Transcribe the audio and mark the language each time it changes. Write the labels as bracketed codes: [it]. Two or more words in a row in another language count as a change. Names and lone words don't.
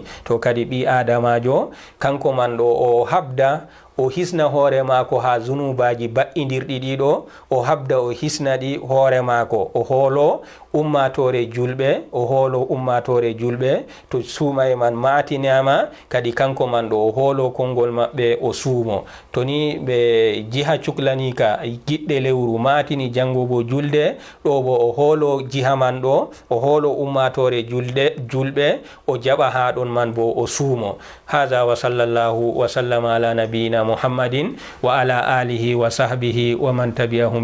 [ff] to kadi ɓi adamajo kanko man ɗo o habda o hisna hoore maako ha zunubaji ba'indirɗi ɗiɗo o habda o hisna ɗi hoore maako o hoolo ummatore julɓe to suumaye man matinama kadi kanko man ɗo o hoolo konngol maɓɓe o suumo. to ni ɓe jiha cuklanika giɗɗe lewru matini jangugo julde ɗo bo o hoolo jiha man ɗo o hoolo ummatore julɓe o jaɓa ha ɗon man bo o suumo. [ar] هذا وصلى الله وسلم على نبينا محمد وعلى آله وصحبه ومن تبعهم